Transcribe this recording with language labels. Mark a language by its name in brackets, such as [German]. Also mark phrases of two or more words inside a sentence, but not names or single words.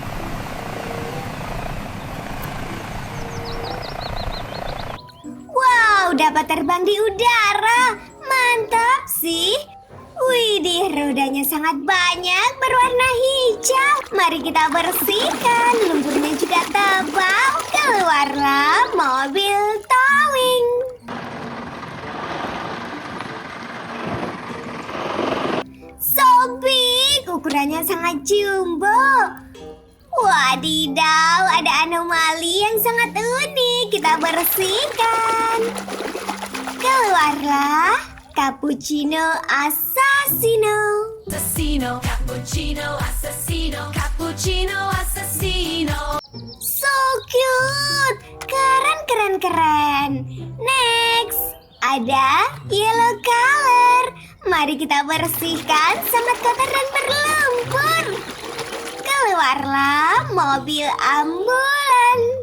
[Indonesian] Wow, dapat terbang di udara. Mantap sih. Widih, rodanya sangat banyak, berwarna hijau. Mari kita bersihkan. Lumpurnya juga tebal. Keluarlah mobil towing. [English] So big, [Indonesian] ukurannya sangat jumbo. Wadidaw, ada anomali yang sangat unik. Kita bersihkan. Keluarlah cappuccino assassino. Assassino, cappuccino, assassino, cappuccino, assassino. [English] So cute. [Indonesian] Keren, keren, keren. Next, ada [English] yellow color. [Indonesian] Mari kita bersihkan, sangat kotor dan berlumpur. Keluarlah mobil ambulan.